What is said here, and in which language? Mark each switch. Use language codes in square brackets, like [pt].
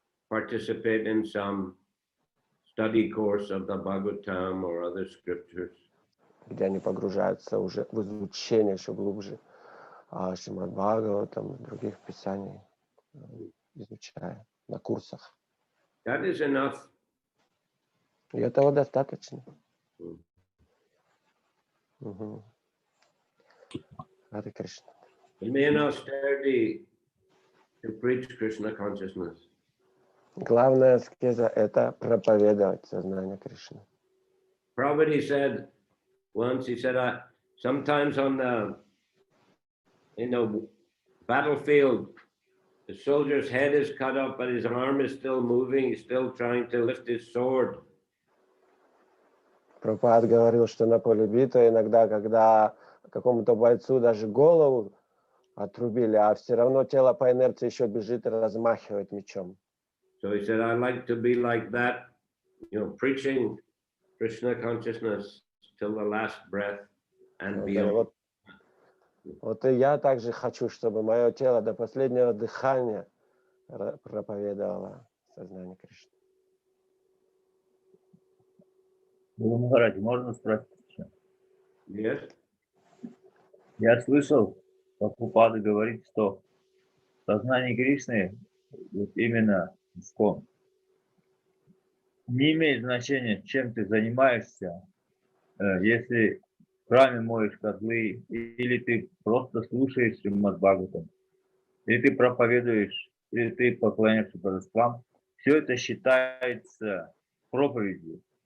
[en] Participate in some study course of the Bhagavatam or other scriptures. [ru] Где они погружаются уже в изучение еще глубже Шримад Бхагаватам, других писаний, изучая на курсах. [en] That is enough. [ru] И этого достаточно. Харе Кришна. [en] Remain austerity to preach Krishna consciousness. [ru] Главная аскеза – это проповедовать сознание Кришны. [en] Prabhupada said once, he said, sometimes on the battlefield, the soldier's head is cut off, but his arm is still moving. He's still trying to lift his sword. [ru] Прабхупада говорил, что на поле битвы иногда, когда какому-то бойцу даже голову отрубили, а все равно тело по инерции еще бежит и размахивает мечом. [en] So he said, I like to be like that, preaching Krishna consciousness till the last breath and beyond. [ru] Вот и я также хочу, чтобы мое тело до последнего дыхания проповедовало сознание Кришны. Махарадж, можно спросить еще? [en] Yes. [ru] Я слышал, Прабхупада говорит, что сознание Кришны, вот именно искон, не имеет значения, чем ты занимаешься, если в храме моешь козлы, или ты просто слушаешь Шримад Бхагаватам, или ты проповедуешь, или ты поклоняешься божествам, все это считается проповедью.